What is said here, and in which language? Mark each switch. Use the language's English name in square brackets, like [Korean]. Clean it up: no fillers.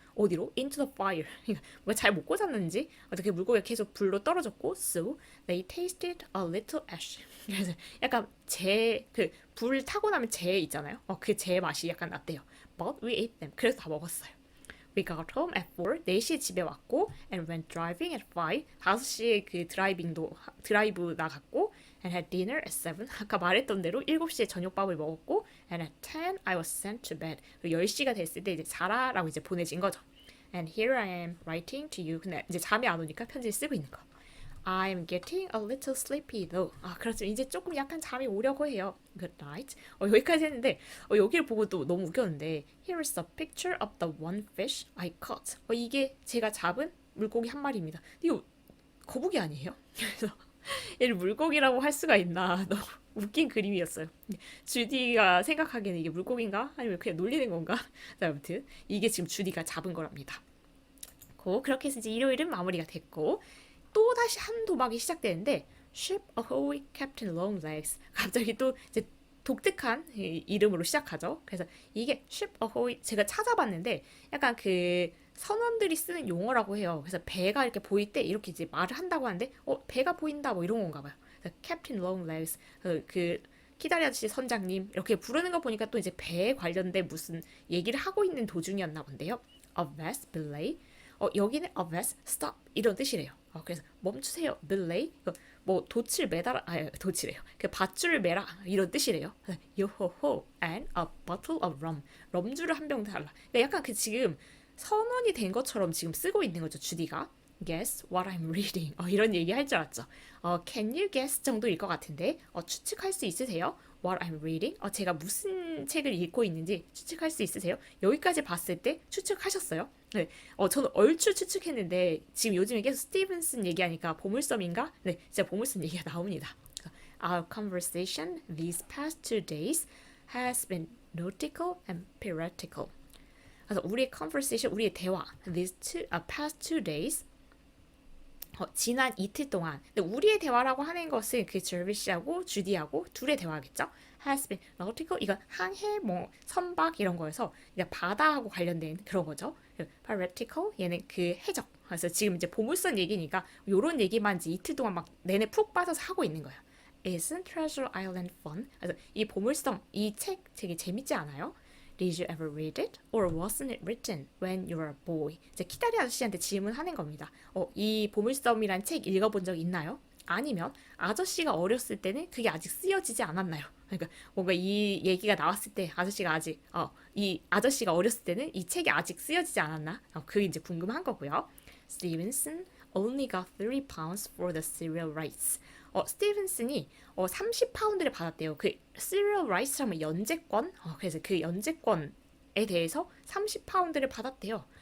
[Korean] 어디로? [English] Into the fire. [Korean] 그러니까 뭔가 잘 못 꽂았는지 어떻게 물고기가 계속 불로 떨어졌고 [English] so they tasted a little ash. [Korean] 그래서 약간 불 타고 나면 재 있잖아요. 그 재 맛이 약간 났대요. [English] But we ate them. [Korean] 그래서 다 먹었어요. [English] We got home at 4. [Korean] 4시에 집에 왔고 [English] and went driving at 5. [Korean] 5시에 그 드라이브 나갔고 [English] and had dinner at 7. [Korean] 아까 말했던 대로 7시에 저녁밥을 먹었고 [English] and at 10 I was sent to bed. [Korean] 10시가 됐을 때 이제 자라라고 이제 보내진 거죠. [English] And here I am writing to you. [Korean] 근데 이제 잠이 안 오니까 편지를 쓰고 있는 거. [English] I'm getting a little sleepy though. [Korean] 그렇죠. 이제 조금 약간 잠이 오려고 해요. [English] Good night. [Korean] 여기까지 했는데 여기를 보고 또 너무 웃겼는데 [English] Here is a picture of the one fish I caught. [Korean] 이게 제가 잡은 물고기 한 마리입니다. 이거 거북이 아니에요? 그래서 얘를 물고기라고 할 수가 있나 너무 웃긴 그림이었어요. 주디가 생각하기에는 이게 물고기인가? 아니면 그냥 놀리는 건가? 아무튼 이게 지금 주디가 잡은 거랍니다. 그렇게 해서 이제 일요일은 마무리가 됐고 또 다시 한 도박이 시작되는데 Ship Ahoy Captain Longlegs. 갑자기 또 이제 독특한 이름으로 시작하죠. 그래서 이게 Ship Ahoy 제가 찾아봤는데 약간 그 선원들이 쓰는 용어라고 해요. 그래서 배가 이렇게 보일 때 이렇게 이제 말을 한다고 하는데 배가 보인다 뭐 이런 건가 봐요. 그래서 Captain Longlegs 그 키다리 아저씨 선장님 이렇게 부르는 거 보니까 또 이제 배에 관련된 무슨 얘기를 하고 있는 도중이었나 본데요. [English] A vast belay. [Korean] 여기는 [English] a vast stop [Korean] 이런 뜻이래요. 그래서 멈추세요, belay. 뭐 돛을 매달아, 돛이래요. 그 밧줄을 매라 이런 뜻이래요. [English] 요호호 and a bottle of rum. [Korean] 럼주를 한 병 달라. 그러니까 약간 그 지금 선원이 된 것처럼 지금 쓰고 있는 거죠, 주디가. [English] Guess what I'm reading. [Korean] 이런 얘기 할 줄 알았죠. [English] Can you guess [Korean] 정도일 것 같은데 추측할 수 있으세요? [English] What I'm reading? [Korean] 제가 무슨 책을 읽고 있는지 추측할 수 있으세요? 여기까지 봤을 때 추측하셨어요? 네. 저는 얼추 추측했는데 지금 요즘에 계속 스티븐슨 얘기하니까 보물섬인가? 네, 진짜 보물섬 얘기가 나옵니다. [English] Our conversation these past 2 days has been nautical and piratical. [Korean] 그래서 우리의 conversation, 우리의 대화 past 2 days 지난 이틀 동안 근데 우리의 대화라고 하는 것은 그 절비 씨하고 주디하고 둘의 대화겠죠. has been nautical 이건 항해 뭐 선박 이런 거여서 그냥 바다하고 관련된 그런 거죠. piratical 얘는 그 해적. 그래서 지금 이제 보물선 얘기니까 요런 얘기만 이제 이틀 동안 막 내내 푹 빠져서 하고 있는 거예요. [English] Isn't Treasure Island fun? [Korean] 그래서 이 보물섬 이 책 되게 재밌지 않아요? [English] Did you ever read it? Or wasn't it written when you were a boy? [Korean] 이제 키다리 아저씨한테 질문하는 겁니다. 이 보물섬이란 책 읽어본 적 있나요? 아니면 아저씨가 어렸을 때는 그게 아직 쓰여지지 않았나요? 그러니까 뭔가 이 얘기가 나왔을 때 아저씨가 아직 이 아저씨가 어렸을 때는 이 책이 아직 쓰여지지 않았나? 그게 이제 궁금한 거고요. [English] Stevenson only got 3 pounds for the cereal rights. [Korean] 스티븐슨이 30파운드를 받았대요. 그 cereal rights 하면 연재권. 그래서 그 연재권에 대해서 30파운드를 받았대요.